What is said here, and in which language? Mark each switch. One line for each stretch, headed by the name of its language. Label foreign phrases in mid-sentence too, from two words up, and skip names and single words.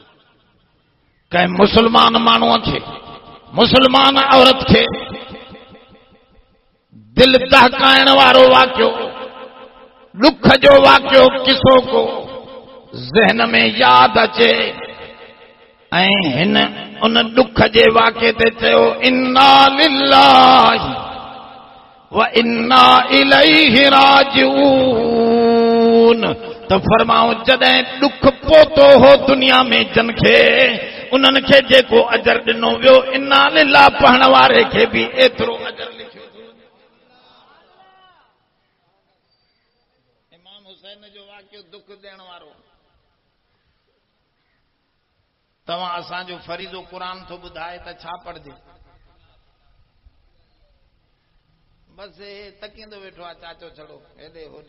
Sindhi: कंहिं मुसलमान माण्हूअ खे, मुसलमान औरत खे दिल दहकाइण वारो वाक़ियो, दुख जो वाक़ियो, किसो को ज़हन में याद अचे ऐं हिन उन दुख जे वाक़े ते चयो
Arabic: إنا لله وإنا إليه
Sindhi: राजिऊन, त फरमाओ जॾहिं दुख पोतो हो दुनिया में जन खे, उन्हनि खे जेको अजर ॾिनो वियो,
Arabic: إنا لله
Sindhi: पढ़ण वारे खे बि एतिरो अजर लिखियो। इमाम हुसैन जो वाक़ियो दुख ॾियण वारो। तव्हां असांजो फरीज़ो क़ुरान थो ॿुधाए त छा पढ़जे? बस हे तकींदो वेठो आहे चाचो छड़ो हेॾे होॾे।